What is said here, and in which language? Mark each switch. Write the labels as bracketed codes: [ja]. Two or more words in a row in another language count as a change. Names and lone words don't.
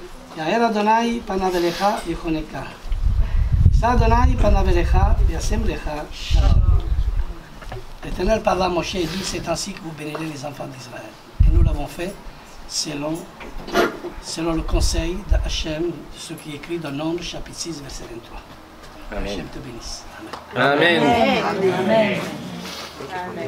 [he] יאר אדוני פניו אליך ויחונקה. יישא אדוני פניו אליך וישם לך שלום. [fr] L'Éternel parla à Moshe et dit, c'est ainsi que vous bénirez les enfants d'Israël. Et nous l'avons fait selon le conseil d'Hachem, de ce qui est écrit dans Nombre, chapitre 6, verset 23. Hachem te bénisse. Amen. Amen. Amen. Amen.